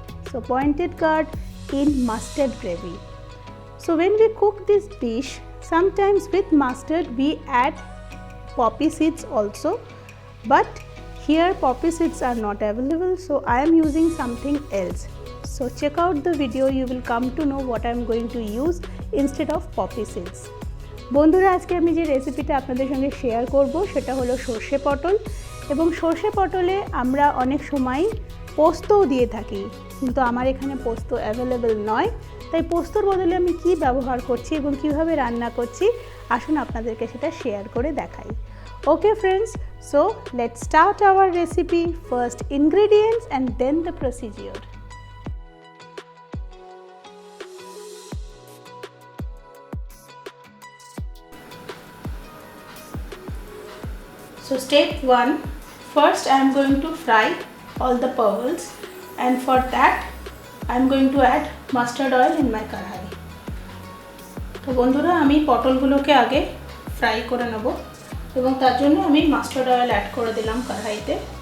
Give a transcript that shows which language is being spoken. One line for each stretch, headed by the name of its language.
English: So pointed gourd in mustard gravy. So when we cook this dish, sometimes with mustard we add poppy seeds also, but here poppy seeds are not available, so I am using something else. So check out the video, you will come to know what I am going to use instead of poppy seeds.
Bangla: বন্ধুরা, আজকে আমি যে রেসিপিটা আপনাদের সঙ্গে share করব সেটা হলো সর্ষে পটল, এবং সর্ষে পটলে আমরা অনেক সময় পোস্তও দিয়ে থাকি, কিন্তু আমার এখানে পোস্ত অ্যাভেলেবেল নয়, তাই পোস্তর বদলে আমি কি ব্যবহার করছি এবং কিভাবে রান্না করছি আসুন আপনাদেরকে সেটা শেয়ার করে দেখাই।
English: Okay friends, so let's start our recipe. First ingredients and then the procedure. So step 1, first I am going to fry all the parwals, and for that I am going to add mustard oil in my karahi.
Bangla: তো বন্ধুরা, আমি পটলগুলোকে আগে fry করে নেব এবং তার জন্য আমি মাস্টার্ড অয়েল অ্যাড করে দিলাম কড়াইতে।